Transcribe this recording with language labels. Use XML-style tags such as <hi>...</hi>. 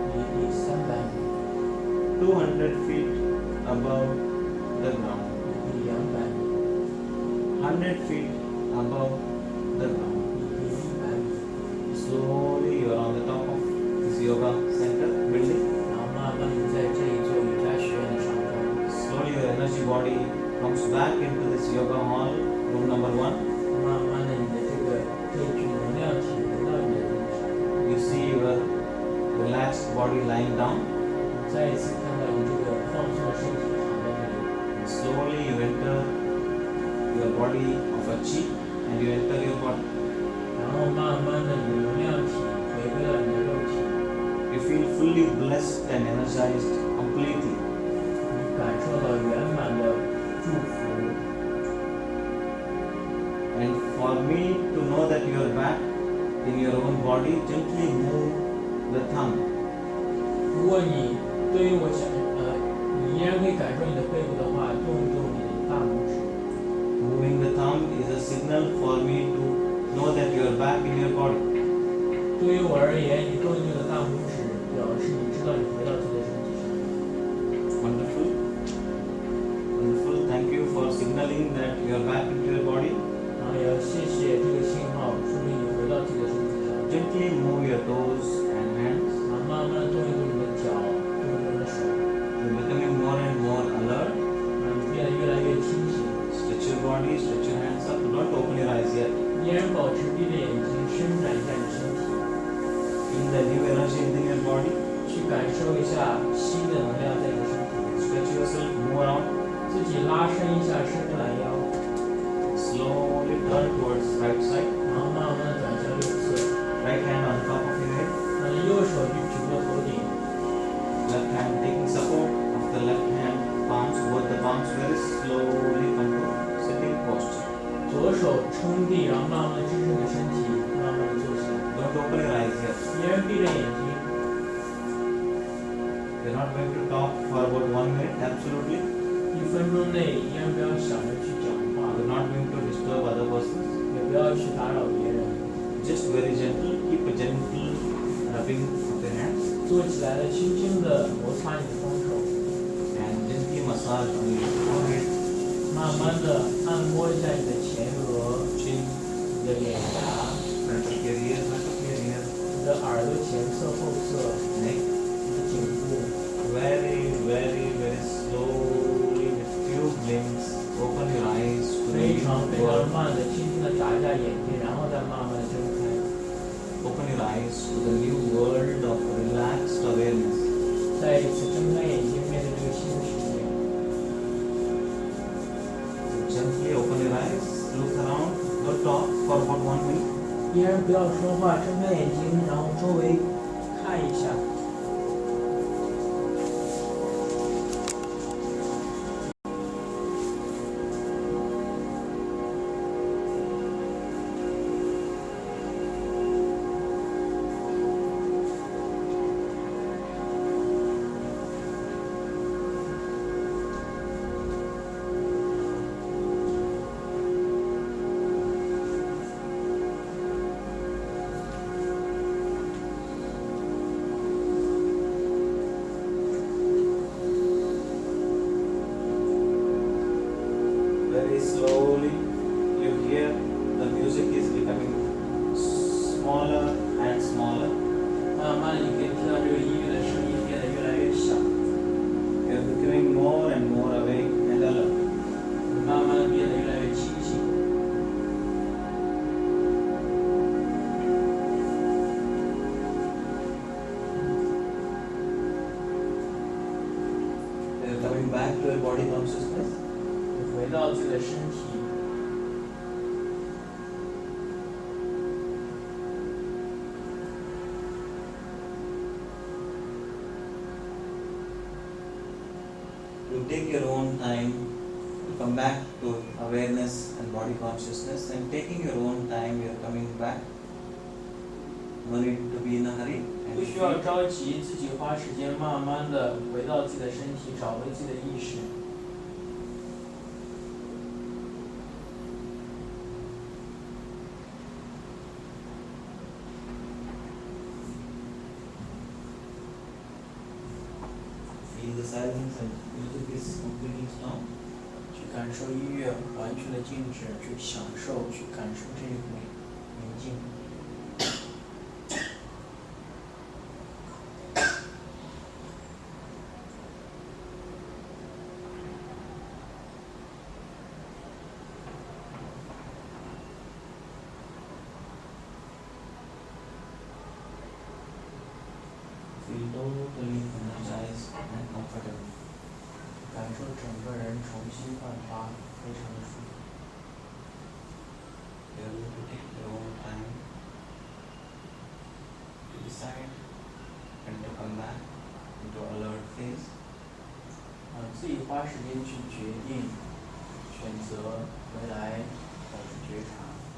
<zh>离地100米。</zh> <en>Slowly you are on the top of this yoga center building.</en> <zh>然后慢慢的在这一座瑜伽学院的上方。</zh> <en>Slowly your energy body comes back into this yoga hall, room number 1.</en> <zh>慢慢的，你的这一具能量体回到你的身上。</zh> <en>You see your relaxed body lying down.</en> <zh>你再一次看到你这个放松的身体躺在这里。</zh> <en>And slowly you enter your body of a chi and you enter your body.</en> <zh>然后慢慢的，你的能量体回归到你的肉体。</zh> <en>You feel fully blessed and energized completely.</en> <zh>你感受到圆满的祝福。</zh> <en>And for me to know that you are back in your own body, gently move the thumb.</en> <zh>如果你对于我想，你依然可以感受你的背部的话，动一动你的大拇指。</zh> <en>Moving the thumb is a signal for me to know that you are back in your body.</en> <zh>对于我而言，你动一动你的大拇指，表示你知道你回到自己的身体上。</zh> <en>Wonderful. Wonderful. Thank you for signaling that you are back into your body.</en> <zh>然后也要谢谢这个信号，说明你回到自己的身体上。</zh> <en>Gently move your toes and hands.</en> <zh>然后慢慢地动一动你的脚，动一动你的手，</zh> <en>You're becoming more and more alert.</en> <zh>让你变得越来越清醒。</zh> <en>Stretch your body, stretch your hands up. Don't open your eyes yet.</en> <zh>依然保持闭着眼睛，伸展一下你身体，</zh> <en>Feel the new energy within your body.</en> <zh>去感受一下新的能量在你的身体里。</zh> <en>Stretch yourself, move around.</en> <zh>自己拉伸一下伸个懒腰，</zh> <en>Slowly turn towards right side.</en> <zh>然后慢慢地转向右侧，</zh> <en>Right hand on top of your head.</en> <zh>让右手举过头顶，</zh> <en>Left hand taking support of the left hand palms. Both the palms very slowly come to sitting posture.</en> <zh>左手撑地，然后慢慢地支撑你的身体，慢慢地坐下，</zh> <en>Don't open your eyes yet.</en> <zh>依然闭着眼睛。</zh> <en>We're not going to talk for about 1 minute. Absolutely.</en> <zh>1分钟内依然不要想着去讲话，</zh> <en>We're not going to disturb other persons.</en> <zh>也不要去打扰别人。</zh> <en>Just very gentle. Keep a gentle rubbing of the hands</en> <zh>坐起来了，轻轻地摩擦你的双手，</zh> <en>and gently massage on your forehead,</en> <zh>慢慢地按摩一下你的前额、</zh> <en>chin,</en> <zh>你的脸颊、</zh> <en>front of your ear,</en> <zh>你的耳朵前侧、后侧、</zh> <en>neck.</en> <zh>你的颈部。</zh> <en>Very, very, very slowly with few blinks, open your eyes to the</en> <zh>非</zh> <en>new</en> <zh>常非常</zh> <en>world.</en> <zh>慢的、轻轻地眨一下眼睛，然后再慢慢地睁开，</zh> <en>Open your eyes to the new world of relaxed awareness.</en> <zh>再一次睁开眼睛，面对这个新的世界。</zh> <en>So gently open your eyes, look around, don't talk for about 1 minute.</en> <zh>依然不要说话，睁开眼睛，然后周围看一下。</zh> <en>very slowly you hear the music is becoming smaller and smaller.</en> <zh>慢慢的，你可以听到这个音乐的声音变得越来越小，</zh> <en>You are becoming more and more awake and alert.</en> <zh>慢慢的变得越来越清醒。</zh> <en>You are coming back to your body consciousness.</en> <zh>你回到自己的身体，</zh> <en>You take your own time to come back to awareness and body consciousness, and taking your own time, you are coming back. No need to be in a hurry.</en> <zh>不需要着急，自己花时间慢慢的回到自己的身体，找回自己的意识。</zh> <en>Feel the silence and music is completely strong.</en> <zh>去感受音乐完全的静止，去享受，去感受这一股宁静。</zh> <en>Feel totally energized and comfortable.</en> <zh>感受整个人重新焕发，非常的舒服。</zh> <en>You are going to take your own time to decide when to come back into alert phase.</en> <zh>自己花时间去决定，选择回来保持觉察。</zh>